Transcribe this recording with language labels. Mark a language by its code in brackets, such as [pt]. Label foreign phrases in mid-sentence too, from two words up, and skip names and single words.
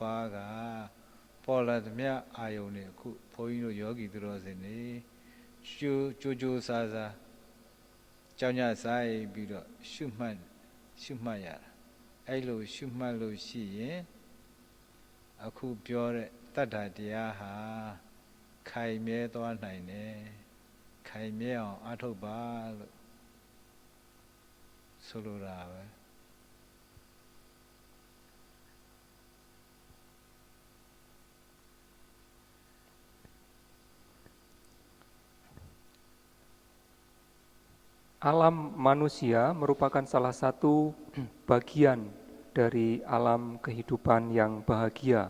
[my] ပါးကပေါ်လာသမျှအာယုန်တွေအခုဘုန်းကြီးတို့ယောဂီသူတော်စင်တွေကြိုးကြိုးစားစားကြောင်းကြဆိုင်ပြီးတော့ရှုမှတ်ရတာအဲ့လိုရှုမှတ်လို့ရှိရင်အခုပြောတဲ့တတ္ထတရားဟာခိုင်မြဲသွားနိုင်တယ်ခိုင်မြဲအောင်အားထုတ်ပါလို့ဆိုလိုတာပဲ [id] Alam manusia merupakan salah satu bagian dari alam kehidupan yang bahagia.